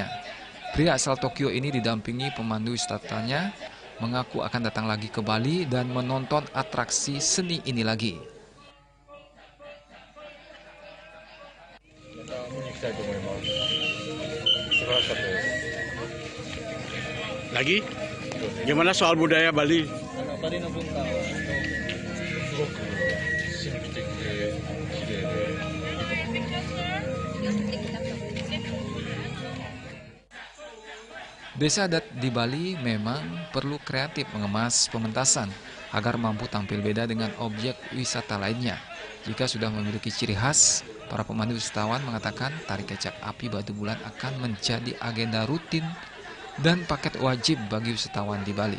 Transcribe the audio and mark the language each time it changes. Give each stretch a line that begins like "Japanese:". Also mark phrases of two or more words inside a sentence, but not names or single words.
Indonesian: Pria asal Tokyo ini didampingi pemandu wisatanya mengaku akan datang lagi ke Bali dan menonton atraksi seni ini lagi. Lagi? Gimana soal budaya Bali? Desa adat di Bali memang perlu kreatif mengemas pementasan agar mampu tampil beda dengan objek wisata lainnya. Jika sudah memiliki ciri khas, para pemandu wisatawan mengatakan tari kecak api Batu Bulan akan menjadi agenda rutin dan paket wajib bagi wisatawan di Bali.